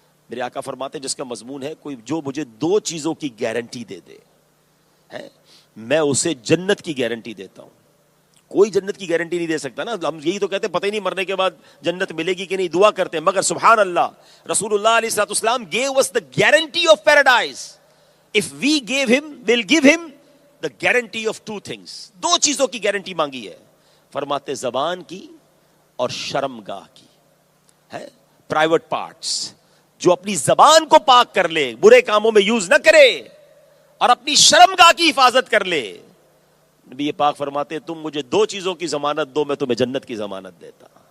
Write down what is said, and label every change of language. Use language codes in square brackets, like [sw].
[ur] میرے آقا فرماتے ہیں جس کا مضمون ہے کوئی جو مجھے 2 چیزوں کی گارنٹی دے دے ہے، میں اسے جنت کی گارنٹی دیتا ہوں. کوئی جنت کی گارنٹی نہیں دے سکتا نا. ہم یہی تو کہتے ہیں پتہ ہی نہیں مرنے کے بعد جنت ملے گی کہ نہیں، دعا کرتے ہیں. مگر سبحان اللہ، [en] رسول اللہ علیہ الصلوۃ والسلام gave us the guarantee of paradise. If we gave him, we'll give him the guarantee of 2 things. [ur] 2 چیزوں کی گارنٹی مانگی ہے. فرماتے زبان کی اور شرمگاہ کی ہے، [en] Private parts. [ur] جو اپنی زبان کو پاک کر لے، برے کاموں میں یوز نہ کرے، اور اپنی شرمگاہ کی حفاظت کر لے، نبی یہ پاک فرماتے تم مجھے 2 چیزوں کی ضمانت دو، میں تمہیں جنت کی ضمانت دیتا.